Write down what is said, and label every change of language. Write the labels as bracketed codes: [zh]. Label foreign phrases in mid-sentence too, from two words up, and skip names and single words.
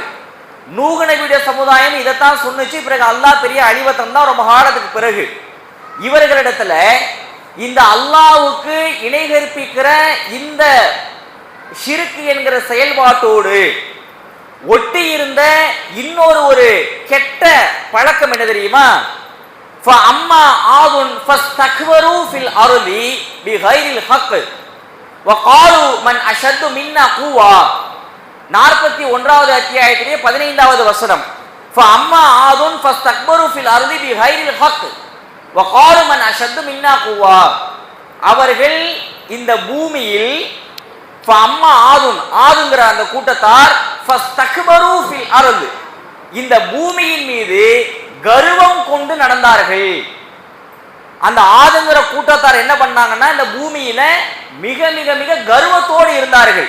[ta] நூஹ் நபியுடைய சமுதாயம் இதைத்தான் சொன்னுச்சு. பிறகு அல்லாஹ் பெரிய அழிவை தந்தான் ரொம்ப காலத்துக்கு பிறகு. இவர்களிடத்துல இந்த அல்லாஹ்வுக்கு இணை கற்பிக்கிற இந்த ஷிர்க் என்கிற செயல்பாட்டோடு ஒட்டி இருந்த இன்னொரு கெட்ட பழக்கம் என்ன தெரியுமா? [ar] فَأَمَّا عَادٌ فَاسْتَكْبَرُوا فِي الْأَرْضِ بِغَيْرِ الْحَقِّ وَقَالُوا مَنْ أَشَدُّ مِنَّا قُوَّةً [ta] 41வது அத்தியாயத்திலே 15வது வசனம். [ar] فَأَمَّا عَادٌ فَاسْتَكْبَرُوا فِي الْأَرْضِ بِغَيْرِ الْحَقِّ وَقَالُوا مَنْ أَشَدُّ مِنَّا قُوَّةً [ta] அவர்கள் இந்த பூமியில் [ar] فأما عاد [ta] ஆதுங்கிற அந்த கூட்டத்தார் [ar] فاستكبروا في الأرض [ta] இந்த பூமியின் மீது கர்வம் கொண்டு நடந்தார்கள். அந்த ஆதுங்கிற கூட்டத்தார் என்ன பண்ணாங்கன்னா இந்த பூமியில மிக மிக மிக கர்வத்தோடு இருந்தார்கள்.